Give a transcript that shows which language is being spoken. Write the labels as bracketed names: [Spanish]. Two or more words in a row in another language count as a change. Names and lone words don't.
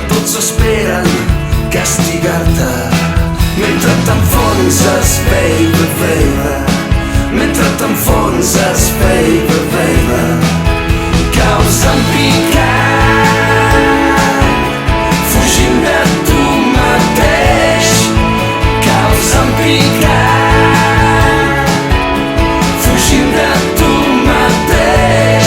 [Catalan] tots esperen castigar-te mentre t'enfonses, [English] baby, baby. [Catalan] Mentre t'enfonses, [English] baby, baby. [Catalan] Caus en picat, fugint de tu mateix. Caus en picat, fugint de tu mateix.